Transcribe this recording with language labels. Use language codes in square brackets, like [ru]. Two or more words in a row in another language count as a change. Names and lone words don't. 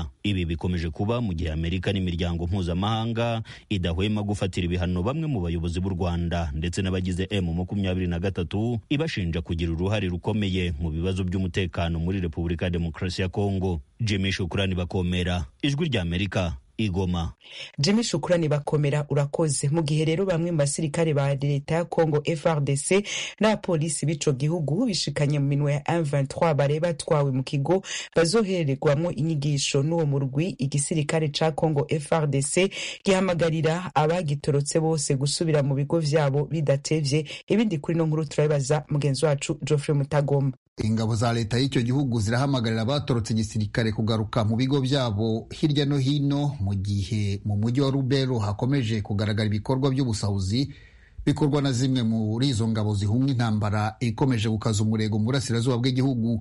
[rw] Ibi bikomeje kuba mu gihe Amerika n'imiryango mpuzamahanga idahwema gufatira ibihano bamwe mu bayobozi b'u Rwanda ndetse n'abagize M23, ibashinja kugira uruhare rukomeye mu bibazo by'umutekano muri Repubulika ya Demokarasi ya Kongo. Jimmy Shukrani Bakomera, Ijwi rya Amerika, Igoma. Jimmy Shukrani Bakomera, urakoze. [rn] Mu gihe rero bamwe mu basirikare ba leta ya Kongo FARDC na polisi b'ico gihugu bishikanye mu minwe ya M23 bareba twawe mu kigo bazohererwamo inyigisho n'uwo murwi, igisirikare ca Kongo FARDC gihamagarira abagitorotse bose gusubira mu bigo vyabo bidatevye. Ibindi kuri no nkuru turabibaza mugenzi wacu Geoffrey Mutagoma. [rw] Ingabo za leta y'icyo gihugu zirahamagarira abatorotse igisirikare kugaruka mu bigo byabo hirya no hino, mu gihe mu mujyi wa Lubero hakomeje kugaragara ibikorwa by'ubusahuzi bikorwa na zimwe muri izo ngabo zihunga intambara ikomeje gukaza umurego mu burasirazuba bw'igihugu.